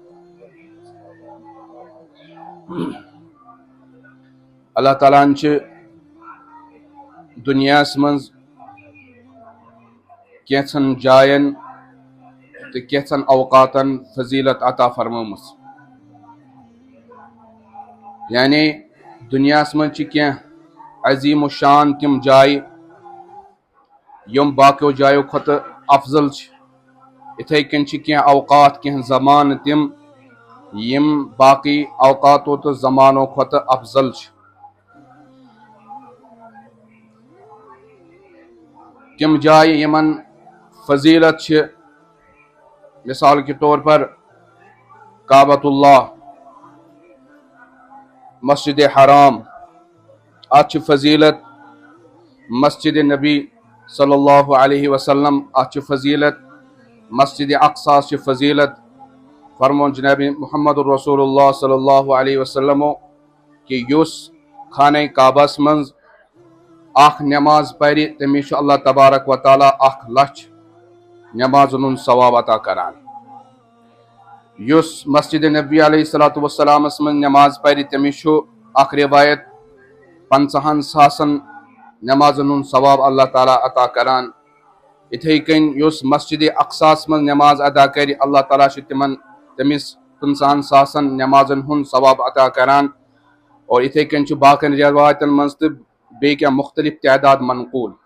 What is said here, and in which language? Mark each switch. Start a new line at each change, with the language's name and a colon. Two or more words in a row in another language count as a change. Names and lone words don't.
Kashmiri: اللہ تعالیٰ ہن چھِ دُنیاہس منٛز کینٛژن جاین تہٕ کینٛژن اوقاتن فضیلت عطا فرمٲمٕژ یعنی دُنیاہس منٛز چھِ کینٛہہ عظیٖم و شان تِم جایہِ یِم باقیو جایو کھۄتہٕ افضل چھِ یِتھے کٔنۍ چھِ کینٛہہ اوقات کینٛہہ زمانہٕ تِم یِم باقٕے اوقاتو تہٕ زمانو کھۄتہٕ افضل چھِ تِم جایہِ یِمن فضیلت چھِ
Urdu: مثال کے طور پر
Kashmiri: کعبۃ اللہ مسجد حرام اتھ چھِ فضیلت مسجد نبی
Arabic: صلی اللہ علیہ وسلم
Kashmiri: اتھ چھِ فضیلت مسجد اقصیٰ چھِ فضیلت فرمون جناب محمد
Arabic: الرسول اللہ صلی اللہ علیہ وسلم
Kashmiri: کہ یُس خانہ کعبس منٛز اکھ نماز پرِ تٔمِس چھُ اللہ تبارک و تعالیٰ 1,00,000 نمازن ہُنٛد ثواب عطا کران یُس مسجد نبی
Arabic: علیہ الصلوۃ والسلامس
Kashmiri: منٛز نماز پرِ تٔمِس چھُ اکھ روایت 50,000 نمازن ہُنٛد ثواب اللہ تعالیٰ عطا کران یِتھے کٔنۍ یُس مسجد اقصیٰ منٛز نماز ادا کرِ اللہ تعالیٰ چھُ تٔمِس 50,000 نمازن ہُنٛد ثواب عطا کران اور یِتھے کٔنۍ چھُ باقین روایتن منٛز تہٕ بیٚیہِ کینٛہہ مختلف تعداد منقول